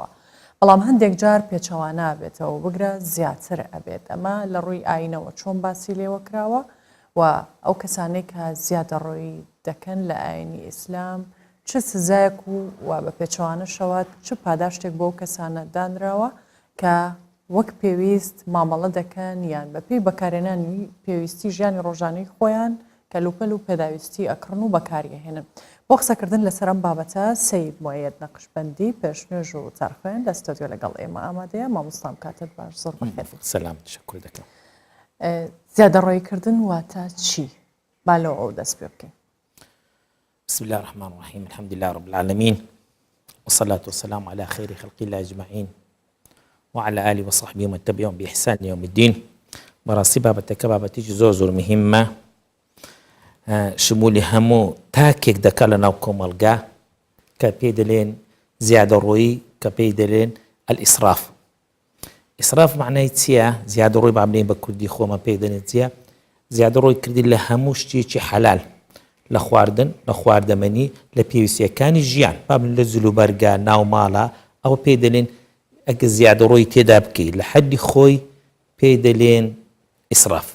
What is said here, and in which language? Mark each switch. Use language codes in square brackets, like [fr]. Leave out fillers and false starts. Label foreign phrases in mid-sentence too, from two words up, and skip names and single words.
[ckb] بەڵام هەندێک جار پێچەوانە بێتەوە بگرە زیاتر ئەبێت ئەمە لە ڕووی ئاینەوە چۆن باسی لێوە کراوە و ئەو کەسانەی کە زیادەڕۆیی دەکەن لە ئاینی ئیسلام چ سزایەک و بە پێچەوانەشەوە چ پاداشتێک بۆ کەسانە دانراوە کە وەک پێویست مامەڵە دەکەن یان بەپێی بەکارهێنانی پێویستی ژیانی ڕۆژانەی خۆیان کەلوپەل و پێداویستی ئەکڕن و بەکاریهێنن. بۆ قسەکردن لەسەر ئەم بابەتە سەید موەید نەقشبەندی پێشنوێژ و تارخوێن لە ستۆدیۆ لەگەڵ ئێمە ئامادەیە. مامۆستام کاتت باش زۆر بەخێر. سەلام تشەکر دەکەم. زیادەڕۆیکردن واتە چی؟ با لەوە ئەو دەست پێ بکەین. [ar] بسم الله الرحمن الرحيم الحمد لله رب العالمين والصلاة والسلام على خير خلق الله أجمعين وعلى آله وصحبه ومن تبعهم بإحسان يوم الدين. [ckb] بەڕاستی بابەتەکە بابەتێکی زۆر مهمە، شمولی هەموو تاکێک دەکات لە ناو کۆمەڵگا کە پێی دەڵێن زیادەڕۆیی، کە پێی دەڵێن ئەلئیسراف. ئیسراف معنای چییە؟ زیادەڕۆی با بڵێن بە کوردی خۆمە پێی دەڵێن چییە؟ زیادەڕۆی کردی لە هەموو شتێکی حەلال، لە خواردن، لە خواردەمەنی، لە پێویستیەکانی ژیان، با بڵێن لە جلوبەرگە، ناو ماڵە، ئەوە پێی دەڵێن ئەگە زیادەڕۆی تێدا بکەیت لە حەدی خۆی پێی دەڵێن ئیسراف.